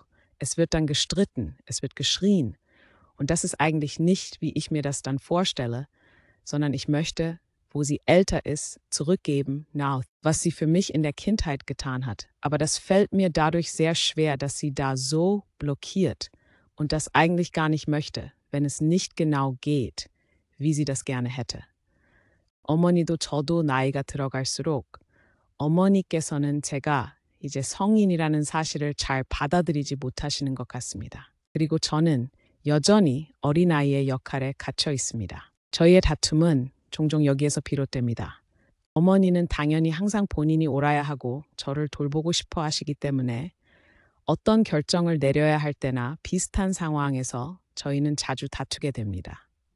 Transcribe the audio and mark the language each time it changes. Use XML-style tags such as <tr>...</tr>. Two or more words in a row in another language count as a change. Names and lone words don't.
<de>Es wird dann gestritten, es wird geschrien. Und das ist eigentlich nicht, wie ich mir das dann vorstelle, sondern ich möchte, wo sie älter ist, zurückgeben, was sie für mich in der Kindheit getan hat. Aber das fällt mir dadurch sehr schwer, dass sie da so blockiert und das eigentlich gar nicht möchte, wenn es nicht genau geht, wie sie das gerne hätte.</de> <ko>어머니도 저도 나이가 들어갈수록 어머니께서는 제가 이제 성인이라는 사실을 잘 받아들이지 못하시는 것 같습니다. 그리고 저는 여전히 어린아이의 역할에 갇혀 있습니다. 저희의 다툼은 종종 여기에서 비롯됩니다. 어머니는 당연히 항상 본인이 옳아야 하고 저를 돌보고 싶어 하시기 때문에 어떤 결정을 내려야 할 때나 비슷한 상황에서 저희는 자주 다투게 됩니다.</ko>